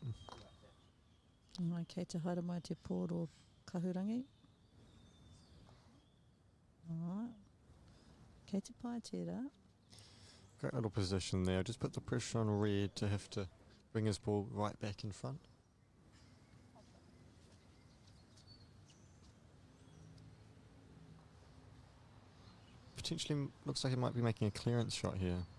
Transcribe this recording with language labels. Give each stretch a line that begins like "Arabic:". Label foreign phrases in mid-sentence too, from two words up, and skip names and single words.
Māori: Kei te haere mai te pōro kahurangi. Alright. Kei te pai tērā.
English: Great little position there. Just put the pressure on Red to have to bring his ball right back in front. Potentially looks like he might be making a clearance shot here.